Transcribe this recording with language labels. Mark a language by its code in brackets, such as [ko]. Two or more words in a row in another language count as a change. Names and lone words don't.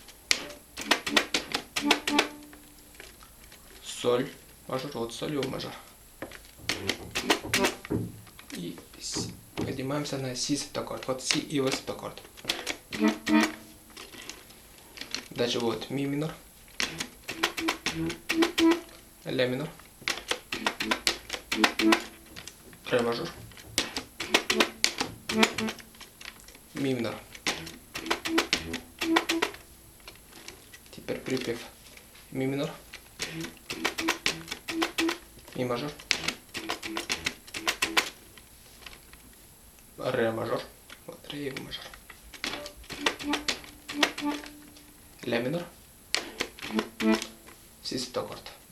[ru] Соль мажор, вот соль и мажор. И поднимаемся на си септаккорд. Вот си и во септаккорд. Дальше вот ми минор, ля минор, ре мажор, ми минор. Теперь припев ми минор, ми мажор, ре мажор, вот ре и мажор, ля минор, си септаккорд,